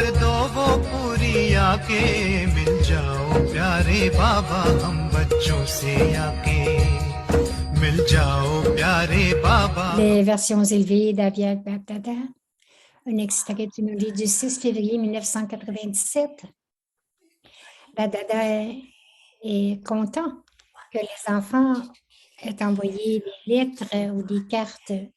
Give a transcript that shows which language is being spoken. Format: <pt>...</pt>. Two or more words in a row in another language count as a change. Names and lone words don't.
<hi>दो वो पूरी आके मिल जाओ प्यारे बाबा हम बच्चों से आके मिल जाओ प्यारे बाबा.</hi> <fr>Les versions élevées d'Aviak Bapdada, un extrait d'une vie du 6 février 1997. Bapdada est content que les enfants aient envoyé des lettres ou des cartes.</fr>